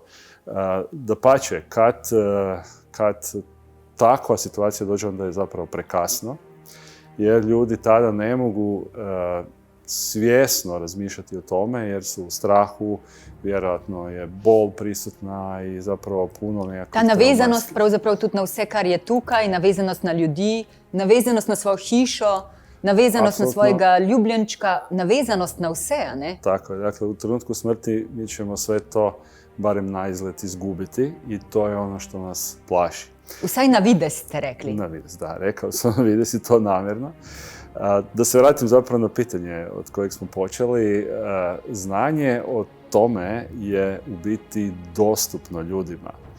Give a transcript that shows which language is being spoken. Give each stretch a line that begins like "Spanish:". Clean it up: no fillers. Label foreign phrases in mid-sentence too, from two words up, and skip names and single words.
Croatian: Dapače, kad takva situacija dođe, onda je zapravo prekasno, jer ljudi tada ne mogu svjesno razmišljati o tome, jer su u strahu, vjerojatno je bol prisutna i zapravo puno nekakvih...
Slovenian: Ta navezanost pravzaprav tudi na vse, kar je tukaj, navezanost na ljudi, navezanost na svojo hišo, navezanost na svojega ljubljenčka, navezanost na vse, a ne?
Croatian: Tako je, dakle, u trenutku smrti mi ćemo sve to barem na izgled izgubiti i to je ono što nas plaši.
Slovenian: Vsaj na vides ste rekli. Na vides,
Croatian: da, rekao sam
Slovenian: na vides
Croatian: i to namjerno. Da se vratim zapravo na pitanje od kojeg smo počeli. Znanje o tome je u biti dostupno ljudima.